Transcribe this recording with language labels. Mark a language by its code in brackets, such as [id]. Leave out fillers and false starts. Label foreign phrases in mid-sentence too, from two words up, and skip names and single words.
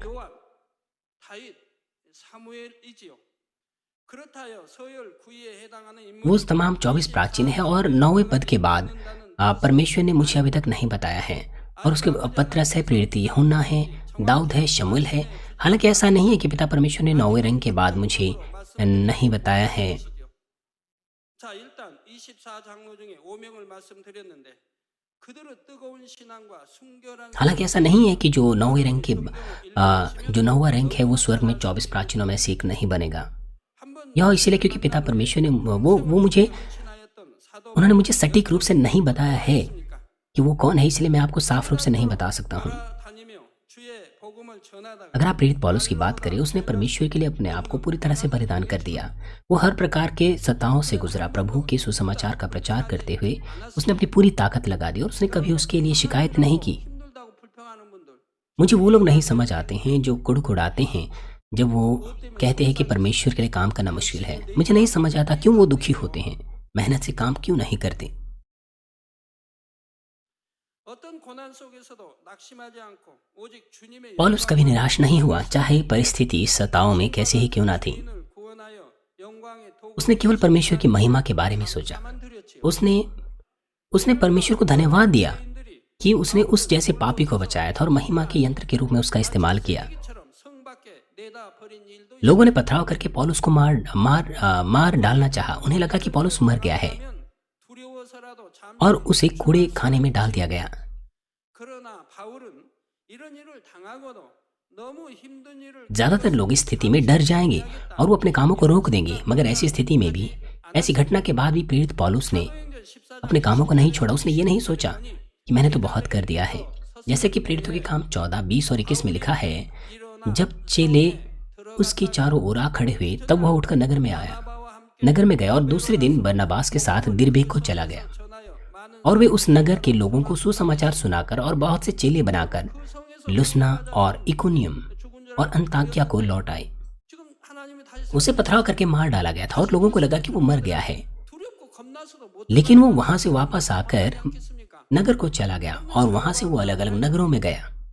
[ko] 요한, 다윗, 사무엘이지요. 그렇다여 서열 9위에 해당하는 [hi] वो [ko] 인물 [hi] तमाम 24 प्राचीन है और 9वें पद के बाद परमेश्वर ने मुझे अभी तक नहीं बताया है। और उसके पत्रस है, प्रेरित यूहन्ना है, दाऊद है, शमूएल है। हालांकि ऐसा नहीं है कि पिता परमेश्वर ने 9वें रंग के बाद मुझे नहीं बताया है। [ko] 자 일단 24장로 중에 5명을 말씀드렸는데 그들의 뜨거운 신앙과 순결한 [hi] हालांकि ऐसा नहीं है कि जो 9वें रंग के जो 9वां रंग है वो स्वर्ग में 24 प्राचीनों में से एक नहीं बनेगा। [ko] 한번 [hi] यह इसलिए क्योंकि पिता परमेश्वर ने वो मुझे [ko] 신하였던 사도 [hi] उन्होंने मुझे सटीक रूप से नहीं बताया है कि वो कौन है, इसलिए मैं आपको साफ रूप से नहीं बता सकता हूँ। [ko] 다니며 주의 복음을 전하다가 [hi] अगर आप प्रेरित पौलुस की बात करें, उसने परमेश्वर के लिए अपने आप को पूरी तरह से बलिदान कर दिया। वो हर प्रकार के सताओं से गुजरा। प्रभु के सुसमाचार का प्रचार करते हुए उसने अपनी पूरी ताकत लगा दी और उसने कभी उसके लिए शिकायत नहीं की। [ko] 힘들다고 불평하는 분들 [hi] मुझे वो लोग नहीं समझ आते हैं जो कुड़कुड़ाते हैं जब वो कहते हैं कि परमेश्वर के लिए काम करना मुश्किल है। मुझे नहीं समझ आता क्यों वो दुखी होते हैं, मेहनत से काम क्यों नहीं करते। [ko] 어떤 고난 속에서도 낙심하지 않고 오직 주님의 [hi] पौलुस कभी निराश नहीं हुआ, चाहे परिस्थिति सताओं में कैसे ही क्यों ना थी। [ko] 영광을 구원하여 영광의 도구 [hi] उसने केवल परमेश्वर की महिमा के बारे में सोचा। [ko] 만 드렸지요. [hi] उसने परमेश्वर को धन्यवाद दिया [ko] 인들이 [hi] कि उसने उस जैसे पापी को बचाया था और महिमा के यंत्र के रूप में उसका इस्तेमाल किया। [ko] 처럼 성 밖에 내다 버린 일도 [hi] लोगों ने पथराव करके पौलुस को मार डालना चाहा। उन्हें लगा कि पौलुस मर गया है [ko] 있으면 두려워서라도 잠시 [hi] और उसे कूड़े खाने में डाल दिया गया। [ko] 그러나 바울은 이런 일을 당하고도 너무 힘든 일을 [hi] ज्यादातर लोग इस स्थिति में डर जाएंगे और वो अपने कामों को रोक देंगे, मगर ऐसी स्थिति में भी, ऐसी घटना के बाद भी प्रेरित पौलुस ने [ko] 사도행전 14장 [hi] अपने कामों को नहीं छोड़ा। उसने ये नहीं सोचा कि मैंने तो बहुत कर दिया है। जैसे कि प्रेरितों के काम 14, 20 और 21 में लिखा है, जब चेले उसके चारों ओर आ खड़े हुए तब वह उठकर नगर में आया। [ko] 바바와 함께 [hi] नगर में गया और दूसरे दिन बरनबास के साथ दिरबे को चला गया और वे उस नगर के लोगों को सुसमाचार सुनाकर और बहुत से चेले बनाकर लुस्ना और इकोनियम और अंताकिया को लौट आए। उसे पथराव करके मार डाला गया था और लोगों को लगा कि वो मर गया है, लेकिन वो वहां से वापस आकर नगर को चला गया और वहां से वो अलग अलग नगरों में गया।